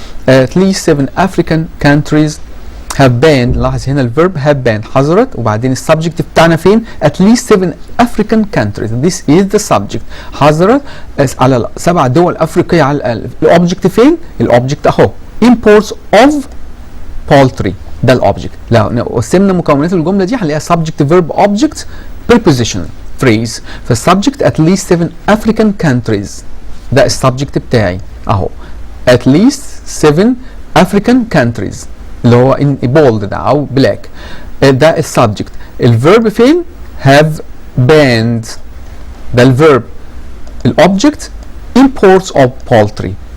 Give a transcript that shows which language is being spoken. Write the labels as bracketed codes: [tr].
[en] At least 7 African countries have banned. [ar] لاحظ هنا الفيرب have banned حذرت وبعدين السبجكت بتاعنا فين؟ [en] at least 7 African countries. This is the subject. [ar] حذرت على 7 دول أفريقية. على الأوبجكت فين؟ الأوبجكت أهو imports of poultry. ده الأوبجكت. لو قسمنا مكونات الجملة دي هنلاقيها [en] subject verb object prepositional phrase. فالسبجكت at least 7 African countries [ar] ده السبجكت بتاعي اهو [en] at least 7 African countries اللي هو in bold ده او black. [ar] ده السبجكت. الفيرب فين؟ have banned ده الفيرب. [en] الاوبجكت imports of poultry.